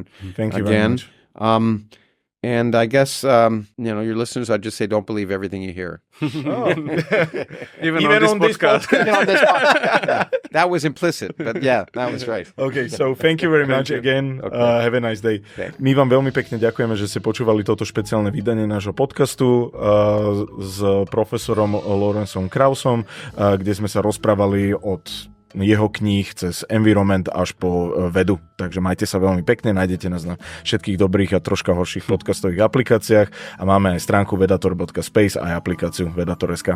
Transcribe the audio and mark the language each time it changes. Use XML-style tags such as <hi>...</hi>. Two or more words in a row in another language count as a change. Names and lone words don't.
<en>Thank you very much. And I guess, your listeners, I'd just say don't believe everything you hear. Even on this podcast. That was implicit, but yeah, that was right. Okay, so thank you very much again. Okay. Have a nice day. Okay.</en> <sk>My vám veľmi pekne ďakujeme, že ste počúvali toto špeciálne vydanie nášho podcastu s profesorom Lawrenceom Kraussom, kde sme sa rozprávali od jeho kníh cez environment až po vedu. Takže majte sa veľmi pekne, nájdete nás na všetkých dobrých a troška horších podcastových aplikáciách a máme aj stránku vedator.space a aj aplikáciu Vedátorský.</sk>